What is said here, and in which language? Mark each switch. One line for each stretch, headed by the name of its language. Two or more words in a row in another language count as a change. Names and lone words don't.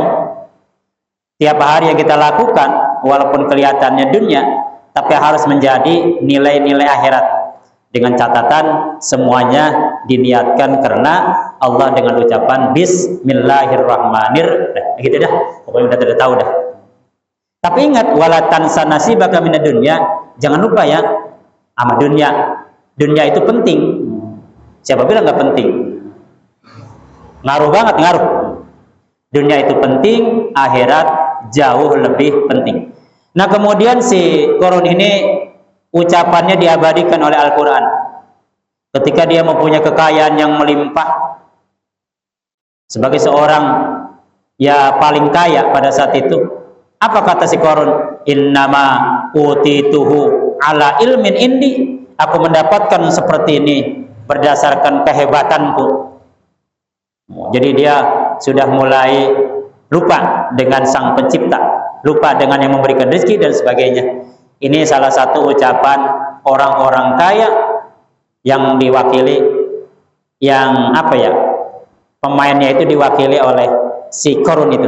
Indonesian: Tiap hari yang kita lakukan walaupun kelihatannya dunia, tapi harus menjadi nilai-nilai akhirat. Dengan catatan semuanya diniatkan karena Allah dengan ucapan Bismillahirrahmanirrahim. Gitu dah, pokoknya udah tahu dah. Tapi ingat,
Arabic: ولا تنس نصيبك من الدنيا.
Indonesian: Jangan lupa ya, sama dunia. Dunia itu penting. Siapa bilang nggak penting? Ngaruh banget, ngaruh. Dunia itu penting, akhirat jauh lebih penting. Nah kemudian si Korun ini ucapannya diabadikan oleh Al-Quran. Ketika dia mempunyai kekayaan yang melimpah, sebagai seorang ya paling kaya pada saat itu. Apa kata si Qarun?
Arabic: إنما أوتيته على علم عندي.
Indonesian: Aku mendapatkan seperti ini berdasarkan kehebatanku. Jadi dia sudah mulai lupa dengan sang pencipta, lupa dengan yang memberikan rezeki dan sebagainya. Ini salah satu ucapan orang-orang kaya yang diwakili, yang apa ya, pemainnya itu diwakili oleh si Qarun itu.